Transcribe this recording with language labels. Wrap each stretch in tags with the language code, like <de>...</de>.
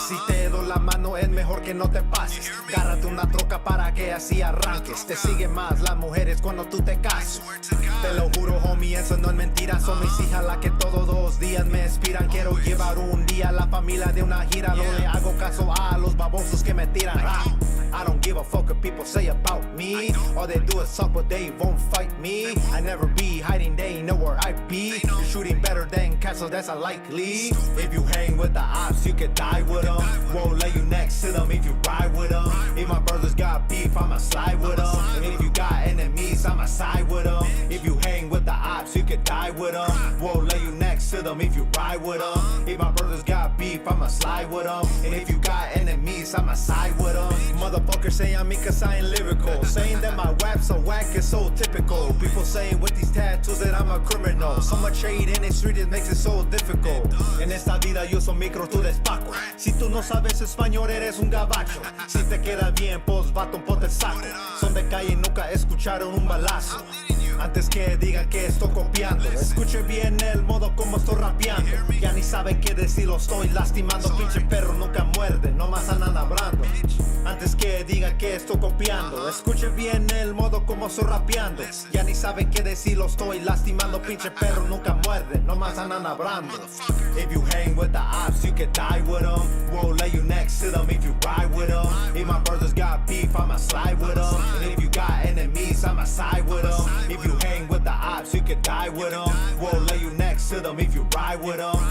<es>Si te doy la mano es mejor que no te pases. Gárrate una troca para que así arranques. Te siguen más las mujeres cuando tú te cases. Te lo juro, homie, eso no es mentira. Son mis hijas las que todos los días me inspiran. Quiero llevar un día a la familia de una gira. No le hago caso a los babosos que me tiran.</es> <en>I don't give a fuck what people say about me. All they do is talk, but they won't fight me. I never be hiding, they know where I be. You're shooting better than castles, that's unlikely. If you hang with the ops, you can die with them. Won't lay you next to them if you ride with them. If my brothers got beef, I'ma slide with them. And if you got enemies, I'ma side with them. If you hang with the ops, you can die with them. Won't lay you next to them if you ride with them. If my brothers got beef, I'ma slide with them. And if you got enemies, I'ma side with them. Motherfuckers say I'm me cause I ain't lyrical. Saying that my rap's so whack is so typical. People saying with these tattoos that I'm a criminal. So much hate in the street, it makes it so difficult.</en> <es>En esta vida yo soy micro, tú despaco. Si tú no sabes español, eres un gabacho. Si te queda bien, pues vato, ponte el saco. Son de calle, nunca escucharon un balazo. Antes que digan que estoy copiando, escuche bien el modo como estoy rapeando. Ya ni saben qué decir, lo estoy lastimando. Pinche perro nunca muerde, nomás andan hablando. Antes que digan que estoy copiando, escuche bien el modo como estoy rapeando. Ya ni saben qué decir, lo estoy lastimando. Pinche perro nunca muerde, nomás andan hablando.</es> <en>If you hang with the ops, you can die with them. We'll lay you next to them if you ride with them. If my brothers got beef, I'ma slide with them. And if you got enemies, I'ma side with them. If you hang with the ops, you can die with them. We'll lay you next to them if you ride with them.</en>